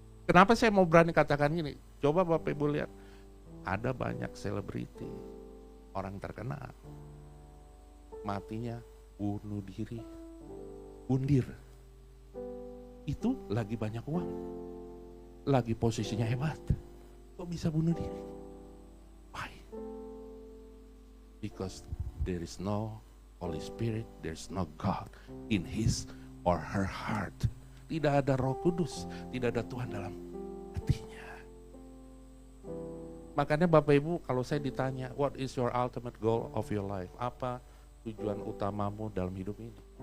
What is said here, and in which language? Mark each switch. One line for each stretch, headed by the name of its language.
Indonesian: Kenapa saya mau berani katakan ini? Coba Bapak Ibu lihat, ada banyak selebriti, orang terkenal, matinya bunuh diri, bundir. Itu lagi banyak uang, lagi posisinya hebat, kok bisa bunuh diri?
English: Why? Because there is no Holy Spirit, there is no God in his or her heart.
Indonesian: Tidak ada Roh Kudus, tidak ada Tuhan dalam hatinya. Makanya Bapak Ibu, kalau saya ditanya,
English: what is your ultimate goal of your life?
Indonesian: Apa tujuan utamamu dalam hidup ini?